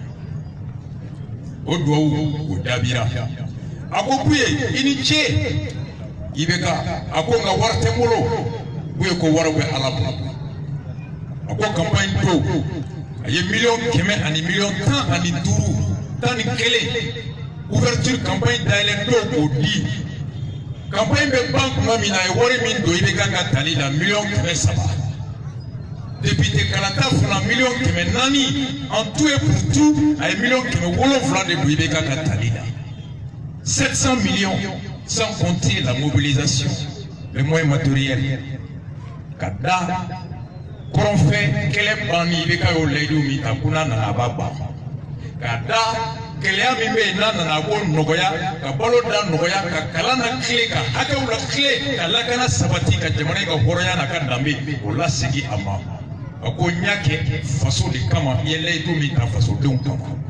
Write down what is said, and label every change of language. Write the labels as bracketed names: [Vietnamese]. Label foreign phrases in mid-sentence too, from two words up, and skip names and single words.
[Bambara] o dugawu o daabira a ko Buye i ni ce IBK a ko nka wari tɛ n bolo Buye ko wari bɛ Ala bolo a ko campagne do a ye $100 ani $10 ani 15 [French] ouverture campagne [Bambara] dayɛlɛ do k'o di campagne bɛ ban kuma min na a ye wari min don IBK ka tali la $300,000 député Kalata fana $400,000 [French] en tout et pour tout [Bambara] a ye $700,000 de don IBK ka tali la 700 millions [French] sans compter la mobilisation les moyens matériels [Bambara] ka da kɔrɔnfɛ kɛlɛ banni IBK y'o layidu min ta ko n'a nana a b'a ban ka da gɛlɛya min bɛ yen n'a nana a b'o nɔgɔya ka balo da nɔgɔya ka kalan na tile ka hakɛw la tile ka lakana sabati ka jamana in ka hɔrɔnya n'a ka danbe o lasegin a ma a ko n y'a kɛ faso de kama i ye layidu min ta fasodenw kama